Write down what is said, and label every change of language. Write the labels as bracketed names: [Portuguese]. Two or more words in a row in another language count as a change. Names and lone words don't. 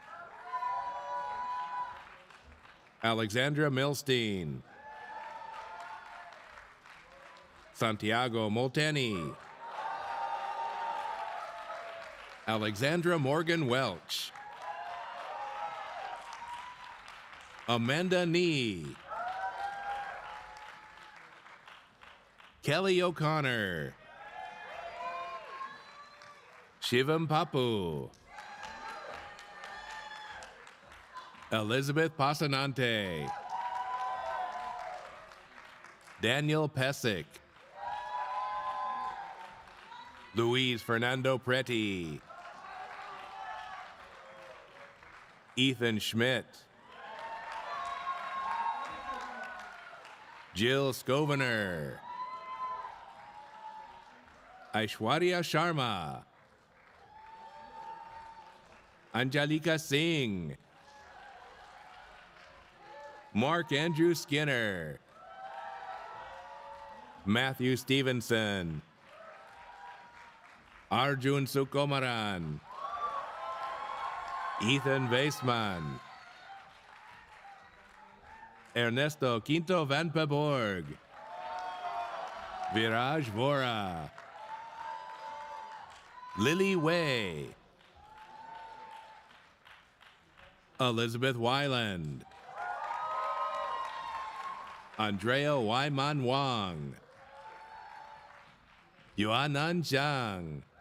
[English] Alexandra Milstein, Santiago Molteni, Alexandra Morgan Welch, Amanda Nee, Kelly O'Connor, Shivam Papu, Elizabeth Pasanante, Daniel Pesic, Luis Fernando Preti, Ethan Schmidt, Jill Scovener, Aishwarya Sharma, Anjalika Singh, Mark Andrew Skinner, Matthew Stevenson, Arjun Sukumaran, Ethan Weisman, Ernesto Quinto Van Peborg, Viraj Vora, Lily Way, Elizabeth Weiland, Andrea Wyman Wang, Yuanan Zhang,